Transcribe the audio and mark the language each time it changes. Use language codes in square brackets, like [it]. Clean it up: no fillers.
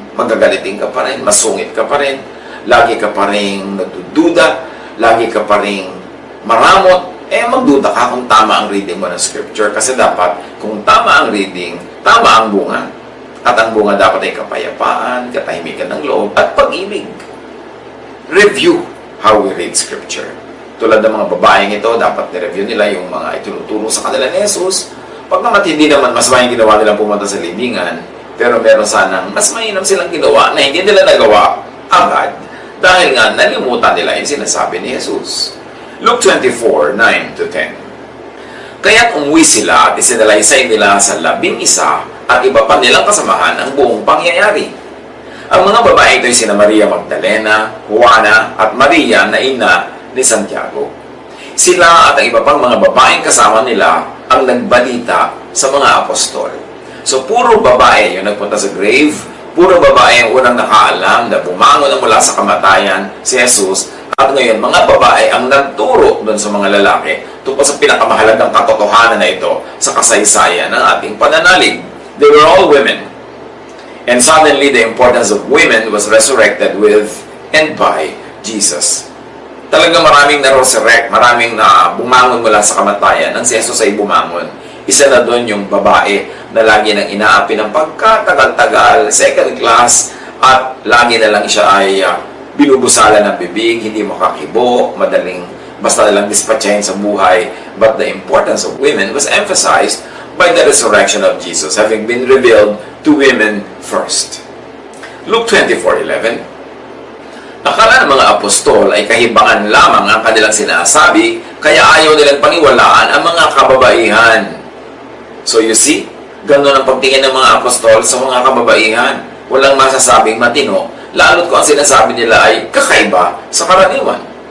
[tl] magagalitin ka pa rin, masungit ka pa rin, lagi ka pa rin nagdududa, lagi ka pa rin maramot, magduda ka kung tama ang reading mo ng scripture. Kasi dapat, kung tama ang reading, tama ang bunga. At ang bunga dapat ay kapayapaan, katahimikan ng loob, at pag-ibig. [en] Review how we read scripture. [tl] Tulad ng mga babaeng ito, dapat ni-review nila yung mga itinuturo sa kanila ni Jesus. Pag naman hindi naman, mas may ginawa nilang pumunta sa libingan, pero meron sanang mas mainam silang ginawa na hindi nila nagawa agad dahil nga nalimutan nila yung sinasabi ni Jesus. [en] Luke 24, 9-10. [tl] Kaya't umuwi sila at isinalaysay nila sa 11 at iba pa nilang kasamahan ang buong pangyayari. Ang mga babae ito ay sina Maria Magdalena, Juana at Maria na ina ni Santiago. Sila at ang iba pang mga babaeng kasama nila ang nagbalita sa mga apostol. So puro babae yung nagpunta sa grave, puro babae ang unang nakaalam na bumangon na mula sa kamatayan si Jesus. At ngayon, mga babae ang nagturo doon sa mga lalaki tungkol sa pinakamahalagang katotohanan na ito sa kasaysayan ng ating pananalig. [en] They were all women. And suddenly, the importance of women was resurrected with and by Jesus. [tl] Talagang maraming na-resurrect, maraming na bumangon mula sa kamatayan nang si Jesus ay bumangon. Isa na doon yung babae na lagi nang inaapi ng pagkatagal-tagal, [en] second class, [tl] at lagi na lang siya ay binubusala ng bibig, hindi makakibo, madaling basta na lang dispatchahin sa buhay. [en] But the importance of women was emphasized by the resurrection of Jesus, having been revealed to women first. Luke 24:11. [tl] Akala ng mga apostol ay kahibangan lamang ang kanilang sinasabi, kaya ayaw nilang paniwalaan ang mga kababaihan. [en] So you see, [tl] ganun ang pagtingin ng mga apostol sa mga kababaihan. Walang masasabing matino, lalo't kung ang sinasabi nila ay kakaiba sa karaniwan.